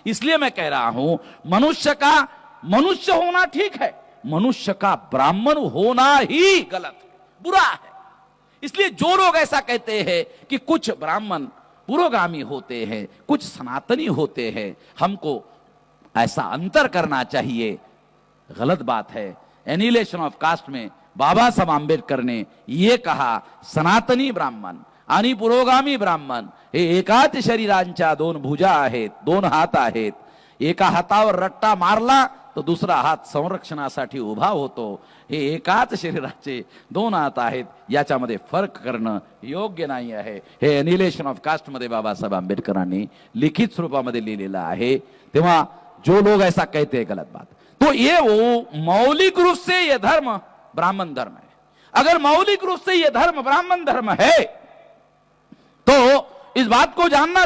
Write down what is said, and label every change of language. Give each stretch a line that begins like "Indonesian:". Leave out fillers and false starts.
Hindi: इसलिए मैं कह रहा हूं मनुष्य का मनुष्य होना ठीक है, मनुष्य का ब्राह्मण होना ही गलत है, बुरा है। इसलिए जो लोग ऐसा कहते हैं कि कुछ ब्राह्मण पुरोगामी होते हैं, कुछ सनातनी होते हैं, हमको ऐसा अंतर करना चाहिए, गलत बात है। एनिहिलेशन ऑफ कास्ट में बाबा साहेब आंबेडकर ने यह कहा,
Marathi: सनातनी ब्राह्मण आणि पुरोगामी ब्राह्मण हे एकाच शरीरांच्या दोन भुजा आहेत, दोन हात आहेत. एका हातावर रट्टा मारला तो दुसरा हात संरक्षणासाठी उभा होतो. हे एकाच शरीराचे दोन हात आहेत, याच्यामध्ये फरक करणं योग्य नाही आहे. हे एनिहिलेशन ऑफ कास्ट मध्ये बाबासाहेब आंबेडकरांनी लिखित स्वरूपामध्ये लिहिलेलं आहे.
Hindi: तेव्हा जो लोग ऐसा कहते हैं गलत बात। तो ये वो मौलिक रूप से ये धर्म ब्राह्मण धर्म है। अगर मौलिक रूप से ये धर्म ब्राह्मण धर्म है तो इस बात को जानना